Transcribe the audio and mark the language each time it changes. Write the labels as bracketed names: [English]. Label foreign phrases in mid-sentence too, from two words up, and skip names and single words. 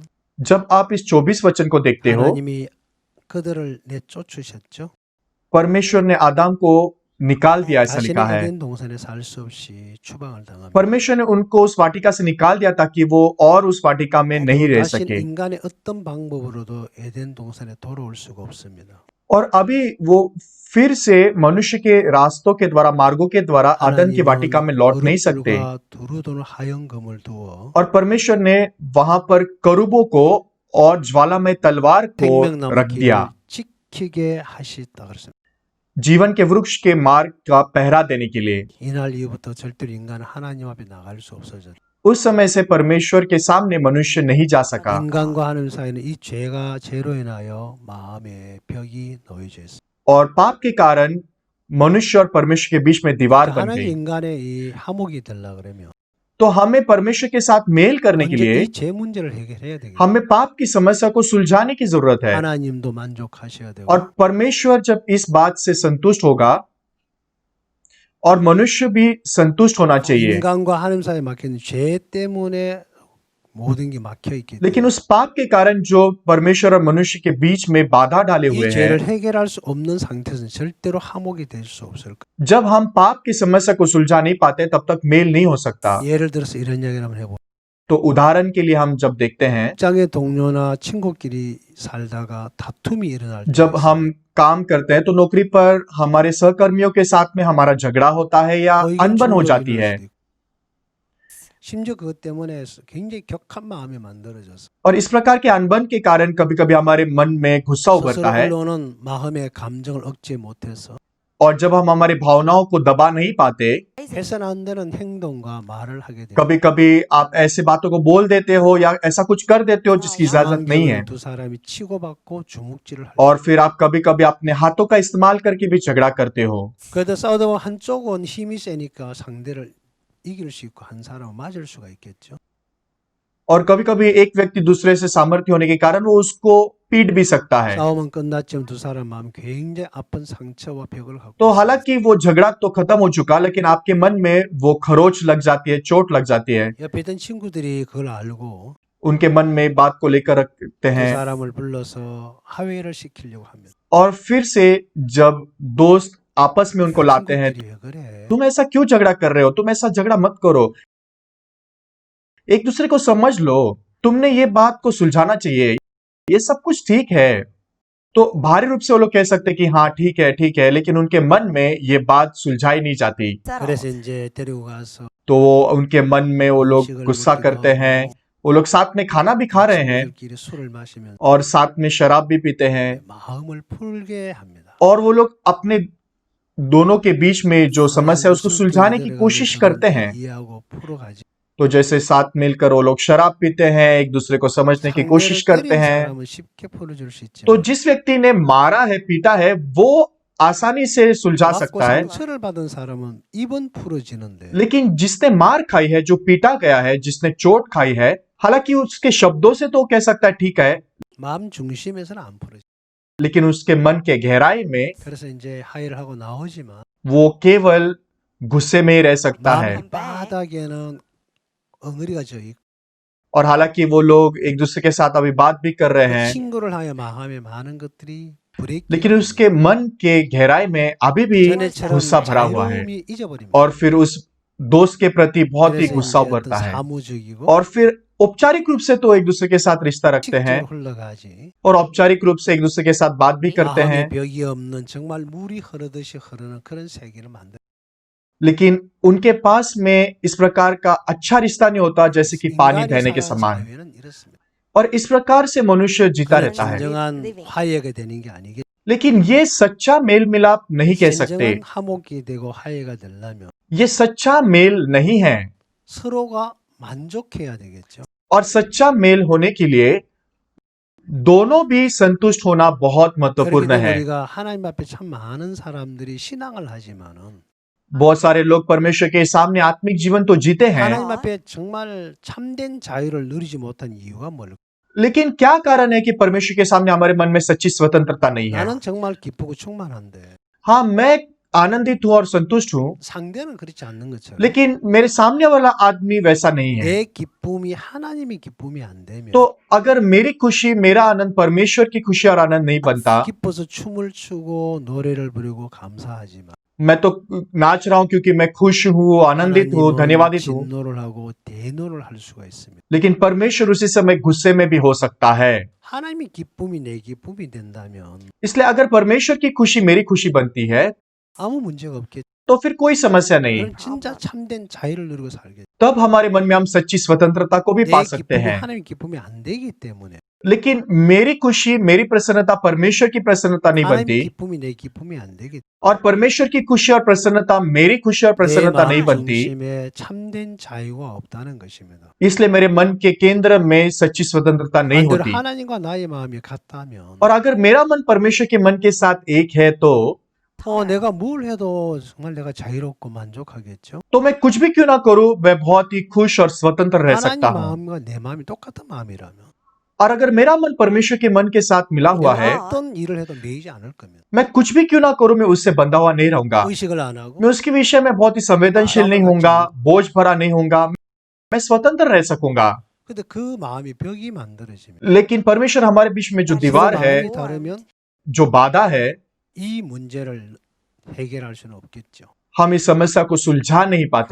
[Hindi] जब आप इस 24 वचन को देखते हो, [Korean] 하나님이 그들을 내쫓으셨죠. [Hindi] परमेश्वर ने आदम को निकाल दिया, ऐसा लिखा [Korean] 다시는 [Hindi] है। [Korean] 에덴 동산에 살 수 없이 추방을 당합니다. [Hindi] परमेश्वर ने उनको उस वाटिका से निकाल दिया ताकि वो और उस वाटिका में नहीं रह [Korean] 다시는 [Hindi] सके। [Korean] 인간의 어떤 방법으로도 에덴 동산에 돌아올 수가 없습니다. [Hindi] और अभी वो फिर से मनुष्य के रास्तों के द्वारा, मार्गों के द्वारा आदन की वाटिका में लौट नहीं सकते। [Korean] 그룹들과 두루두루 하얀 금을 두어 [Hindi] और परमेश्वर ने वहां पर करूबों को और ज्वालामय तलवार को [Korean] 생명나무 [Hindi] रख दिया, [Korean] 길을 지키게 하시다 그랬습니다. [Hindi] जीवन के वृक्ष के मार्ग का पहरा देने के लिए। [Korean] 이날 이후부터 절대로 인간은 하나님 앞에 나갈 수 없어졌다. [Hindi] उस समय से परमेश्वर के सामने मनुष्य नहीं जा सका। [Korean] 인간과 하나님 사이는 이 죄로 인하여 마음에 벽이 놓여져 있습니다. [Hindi] और पाप के कारण मनुष्य और परमेश्वर के बीच में दीवार बन [Korean] 하나님 [Hindi] गई। [Korean] 인간의 이 화목이 되려 그러면 [Hindi] तो हमें परमेश्वर के साथ मेल करने के [Korean] 먼저 [Hindi] लिए [Korean] 이 죄 문제를 해결해야 되겠죠. [Hindi] हमें पाप की समस्या को सुलझाने की जरूरत है। [Korean] 하나님도 만족하셔야 되고 [Hindi] और परमेश्वर जब इस बात से संतुष्ट होगा और मनुष्य भी संतुष्ट होना चाहिए। [Korean] 인간과 하나님 사이에 막힌 죄 때문에 모든 게 막혀 있기 [Hindi] लेकिन [Korean] 때문에 [Hindi] उस पाप के कारण जो परमेश्वर और मनुष्य के बीच में बाधा डाले हुए [Korean] 이 죄를 [Hindi] हैं, [Korean] 해결할 수 없는 상태에서는 절대로 화목이 될 수 없을 거예요. [Hindi] जब हम पाप की समस्या को सुलझा नहीं पाते तब तक मेल नहीं हो सकता। [Korean] 예를 들어서 이런 이야기를 한번 해보. [Hindi] तो उदाहरण के लिए हम जब देखते हैं, [Korean] 직장의 동료나 친구끼리 살다가 다툼이 일어날 때 [Hindi] जब हम काम करते हैं तो नौकरी पर हमारे सहकर्मियों के साथ में हमारा झगड़ा होता है या [Korean] 의견 [Hindi] अनबन हो [Korean] 충돌이 [Hindi] जाती [Korean] 일어날 [Hindi] है, [Korean] 수도 있고. 심지어 그것 때문에 굉장히 격한 마음이 만들어져서 [Hindi] और इस प्रकार के अनबन के कारण कभी कभी हमारे मन में गुस्सा उभरता [Korean] 스스로 [Hindi] है, [Korean] 흘러오는 마음의 감정을 억제 못해서 [Hindi] और जब हम हमारे भावनाओं को दबा नहीं पाते, [Korean] 해서는 안 되는 행동과 말을 하게 됩니다. [Hindi] कभी कभी आप ऐसे बातों को बोल देते हो या ऐसा कुछ कर देते हो जिसकी इजाजत नहीं है, [Korean] 두 사람이 치고받고 주먹질을 할 [Hindi] और फिर आप कभी कभी अपने हाथों का इस्तेमाल करके भी झगड़ा करते हो। [Korean] 그래도 싸우다 보면 한쪽은 힘이 세니까 상대를 이길 수 있고 한 사람은 맞을 수가 있겠죠. [Hindi] और कभी कभी एक व्यक्ति दूसरे से सामर्थ्य होने के कारण वो उसको पीट भी सकता है। [Korean] 싸움은 끝났지만 두 사람 마음 굉장히 아픈 상처와 벽을 갖고 [Hindi] तो हालांकि वो झगड़ा तो खत्म हो चुका, लेकिन आपके मन में वो खरोच लग जाती है, चोट लग जाती है। [Korean] 옆에 있던 친구들이 그걸 알고 [Hindi] उनके मन में बात को लेकर रखते [Korean] 그 [Hindi] हैं, [Korean] 사람을 불러서 하회를 시키려고 합니다. [Hindi] और फिर से जब दोस्त आपस में उनको लाते हैं, [Korean] 친구들이 왜 그래? [Hindi] तुम ऐसा क्यों झगड़ा कर रहे हो, तुम ऐसा झगड़ा मत करो, एक दूसरे को समझ लो, तुमने ये बात को सुलझाना चाहिए, ये सब कुछ ठीक है। तो भारी रूप से वो लोग कह सकते कि हाँ ठीक है, लेकिन उनके मन में ये बात सुलझाई नहीं जाती। [Korean] 그래서 이제 데리고 가서 [Hindi] तो उनके मन में वो लोग गुस्सा करते हैं, वो लोग साथ में खाना भी खा रहे हैं [Korean] 친구들끼리 술을 마시면 [Hindi] और साथ में शराब भी पीते हैं, [Korean] 마음을 풀게 합니다. [Hindi] और वो लोग अपने दोनों के बीच में जो समस्या है उसको सुलझाने की कोशिश करते हैं। [Korean] 이해하고 풀어가지. [Hindi] तो जैसे साथ मिलकर वो लोग शराब पीते हैं, एक दूसरे को समझने की कोशिश करते हैं। [Korean] 사람은 쉽게 풀어줄 수 있지만 [Hindi] तो जिस व्यक्ति ने मारा है, पीटा है, वो आसानी से सुलझा [Korean] 맞고 [Hindi] सकता है, [Korean] 상처를 받은 사람은 입은 풀어지는데 [Hindi] लेकिन जिसने मार खाई है, जो पीटा गया है, जिसने चोट खाई है, हालांकि उसके शब्दों से तो कह सकता है ठीक है, [Korean] 마음 중심에서는 안 풀어지. [Hindi] लेकिन उसके मन के गहराई में [Korean] 그래서 이제 하회를 하고 나오지만 [Hindi] वो केवल गुस्से में ही रह सकता है। [Korean] 마음 바닥에는 엉어리가 져 있고 [Hindi] और हालांकि वो लोग एक दूसरे के साथ अभी बात भी कर रहे हैं, [Korean] 친구를 향해 마음에 많은 것들이 브레이크. [Hindi] लेकिन उसके मन के गहराई में अभी भी [Korean] 전에처럼 [Hindi] गुस्सा भरा हुआ है, [Korean] 자유로움이 잊어버립니다. [Hindi] और फिर उस दोस्त के प्रति बहुत ही [Korean] 그래서 [Hindi] गुस्सा [Korean] 이제 어떤 [Hindi] उभरता है, [Korean] 사무적이고 [Hindi] और फिर औपचारिक रूप से तो एक दूसरे के साथ रिश्ता रखते हैं, [Korean] 직접으로 흘러가지. [Hindi] और औपचारिक रूप से एक दूसरे के साथ बात भी करते [Korean] 마음에 [Hindi] हैं, [Korean] 벽이 없는 정말 물이 흐르듯이 흐르는 그런 세계를 만들. [Hindi] लेकिन उनके पास में इस प्रकार का अच्छा रिश्ता नहीं होता जैसे कि पानी [Korean] 인간이 [Hindi] बहने के [Korean] 살아가는 [Hindi] समान। [Korean] 사회는 이렇습니다. [Hindi] और इस प्रकार से मनुष्य जीता [Korean] 그건 [Hindi] रहता है, [Korean] 진정한 화해가 되는 게 아니겠. [Hindi] लेकिन ये सच्चा मेल मिलाप नहीं कह सकते। [Korean] 진정한 화목이 되고 화해가 되려면 [Hindi] ये सच्चा मेल नहीं है। [Korean] 서로가 만족해야 되겠죠. [Hindi] और सच्चा मेल होने के लिए दोनों भी संतुष्ट होना बहुत [Korean] 그렇기 [Hindi] महत्वपूर्ण [Korean] 때문에 [Hindi] है। [Korean] 우리가 하나님 앞에 참 많은 사람들이 신앙을 하지만은 [Hindi] बहुत सारे लोग परमेश्वर के सामने आत्मिक जीवन तो जीते हैं, [Korean] 하나님 앞에 정말 참된 자유를 누리지 못한 이유가 뭘까? [Hindi] लेकिन क्या कारण है कि परमेश्वर के सामने हमारे मन में सच्ची स्वतंत्रता नहीं है? [Korean] 나는 정말 기쁘고 충만한데 [Hindi] हाँ, मैं आनंदित हूं और संतुष्ट हूं, [Korean] 상대는 그렇지 않는 것처럼 [Hindi] लेकिन मेरे सामने वाला आदमी वैसा नहीं है। [Korean] 내 기쁨이 하나님의 기쁨이 안 되면 [Hindi] तो अगर मेरी खुशी, मेरा आनंद परमेश्वर की खुशी और आनंद नहीं बनता, [Korean] 기뻐서 춤을 추고 노래를 부르고 감사하지만 [Hindi] मैं तो नाच रहा हूं क्योंकि मैं खुश हूं, आनंदित हूं, [Korean] 하나님은 [Hindi] धन्यवादित हूं, [Korean] 진노를 하고 대노를 할 수가 있습니다. [Hindi] लेकिन परमेश्वर उसी समय गुस्से में भी हो सकता है। [Korean] 하나님의 기쁨이 내 기쁨이 된다면 [Hindi] इसलिए अगर परमेश्वर की खुशी मेरी खुशी बनती है, [Korean] 아무 문제가 없겠죠. [Hindi] तो फिर कोई समस्या नहीं। [Korean] 그럼 진짜 참된 자유를 누리고 살겠죠. [Hindi] तब हमारे मन में हम सच्ची स्वतंत्रता को भी [Korean] 내 [Hindi] पा सकते [Korean] 기쁨이 [Hindi] हैं। [Korean] 하나님의 기쁨이 안 되기 때문에 [Hindi] लेकिन मेरी खुशी, मेरी प्रसन्नता परमेश्वर की प्रसन्नता नहीं [Korean] 하나님의 [Hindi] बनती, [Korean] 기쁨이 내 기쁨이 안 되기 [Hindi] और परमेश्वर की खुशी और प्रसन्नता मेरी खुशी और [Korean] 내 [Hindi] प्रसन्नता नहीं [Korean] 마음 [Hindi] बनती। [Korean] 중심에 참된 자유가 없다는 것입니다. [Hindi] इसलिए मेरे मन के केंद्र में सच्ची स्वतंत्रता नहीं [Korean] 반대로 [Hindi] होती। [Korean] 하나님과 나의 마음이 같다면 [Hindi] और अगर मेरा मन परमेश्वर के मन के साथ एक है, तो [Korean] 내가 뭘 해도 정말 내가 자유롭고 만족하겠죠. [Hindi] तो मैं कुछ भी क्यों ना करूं, मैं बहुत ही खुश और स्वतंत्र रह [Korean] 하나님 [Hindi] सकता हूं। [Korean] 마음과 내 마음이 똑같은 마음이라면 [Hindi] और अगर मेरा मन परमेश्वर के मन के साथ मिला हुआ है, [Korean] 내가 어떤 일을 해도 매이지 않을 겁니다. [Hindi] मैं कुछ भी क्यों ना करूं, मैं उससे बंधा हुआ नहीं रहूंगा। [Korean] 의식을 안 하고 [Hindi] मैं उसके विषय में बहुत ही संवेदनशील नहीं होऊंगा, बोझ भरा नहीं होऊंगा, मैं स्वतंत्र रह सकूंगा। [Korean] 근데 그 마음이 벽이 만들어집니다. [Hindi] लेकिन परमेश्वर हमारे बीच में जो [Korean] 그 [Hindi] दीवार है, [Korean] 마음이 다르면 [Hindi] जो बाधा है, [Korean] 이 문제를 해결할 수는 없겠죠. [Hindi] हम इस समस्या को सुलझा नहीं पाते।